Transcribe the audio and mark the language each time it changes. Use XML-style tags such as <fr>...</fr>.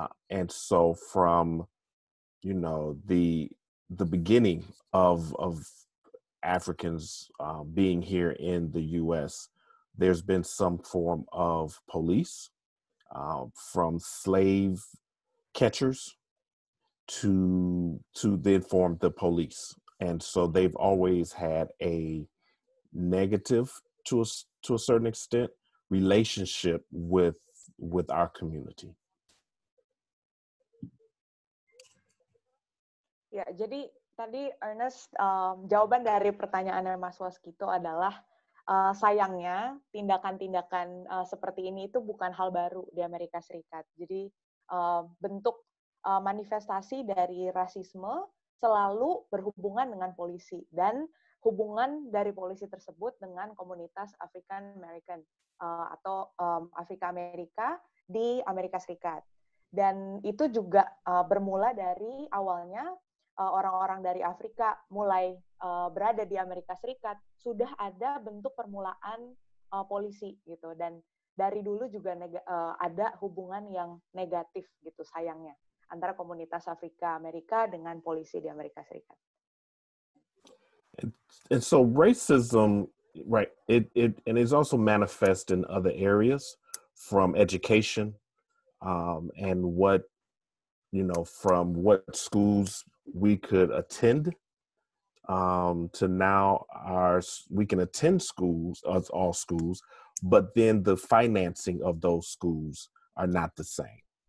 <en>and so from the beginning of Africans being here in the U.S., there's been some form of police, from slave catchers to then form the police. And so they've always had a negative, to a certain extent, relationship with our community.</en> <id>Ya, jadi tadi Ernest, jawaban dari pertanyaan Mas Waskito adalah sayangnya tindakan-tindakan seperti ini itu bukan hal baru di Amerika Serikat. Jadi bentuk manifestasi dari rasisme selalu berhubungan dengan polisi, dan hubungan dari polisi tersebut dengan komunitas African American atau Afrika Amerika di Amerika Serikat. Dan itu juga bermula dari awalnya orang-orang dari Afrika mulai berada di Amerika Serikat, sudah ada bentuk permulaan polisi gitu. Dan dari dulu juga ada hubungan yang negatif gitu sayangnya antara komunitas Afrika Amerika dengan polisi di Amerika Serikat.</id> <en>And so racism, right, it and it's also manifest in other areas, from education, and what, from what schools we could attend, to now we can attend schools, all schools, but then the financing of those schools are not the same.</en>